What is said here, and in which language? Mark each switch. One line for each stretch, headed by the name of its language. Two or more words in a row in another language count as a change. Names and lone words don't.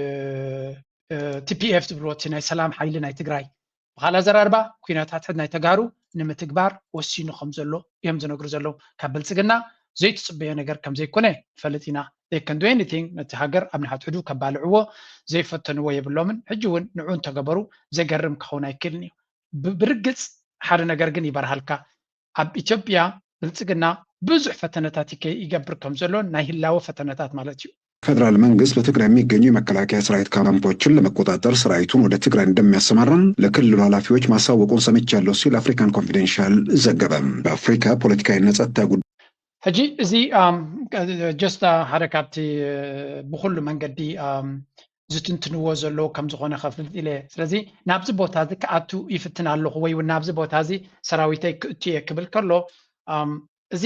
Tigrinya: TPF ዝብልዎ እቲ ናይ ሰላም ሓይሊ ናይ ትግራይ ብኻልእ ኣዘራርባ ኩነታት ናይ ተጋሩ ንምትግባር ወሲኑ ከም ዘሎ እዮም ዝነግሩ ዘለው ካብ ብልጽግና ዘይትፅበዮ ነገር ከም ዘይኮነ ንፈልጥ ኢና
English: they can do anything
Tigrinya: ነቲ ሃገር ኣብ ንሓትሕዱ ከባልዕዎ ዘይፈተንዎ የብሎምን ሕጂ እውን ንዑ እንተገበሩ ዘገርም ክኸውን ኣይክእልን እዩ ብርግፅ ሓደ ነገር ግን ይበርሃልካ ኣብ ኢትዮጵያ ብልጽግና ብዙሕ ፈተነታት ይገብር ከም ዘሎ ናይ ህላወ ፈተነታት ማለት እዩ።
Amharic: ፌደራል መንግስት በትግራይ የሚገኙ የመከላከያ ሰራዊት ካምፖችን ለመቆጣጠር ሰራዊቱን ወደ ትግራይ እንደሚያሰማራም ለክልሉ ኃላፊዎች ማሳወቁን ሰምቻለሁ ሲል አፍሪካን ኮንፊደንሻል ዘገበ። በአፍሪካ ፖለቲካዊና ጸጥታ ጉዳይ
Tigrinya: ሕጂ እዚ ጀስት ሓደ ካብቲ ብኩሉ መንገዲ ዝትንትንዎ ዘለዎ ከም ዝኾነ ከፍልጥ ኢለ ስለዚ ናብዚ ቦታ እዚ ክኣቱ ይፍትን ኣለኹ ወይ እውን ናብዚ ቦታ እዚ ሰራዊተይ ክእትየ ክብል ከሎ እዚ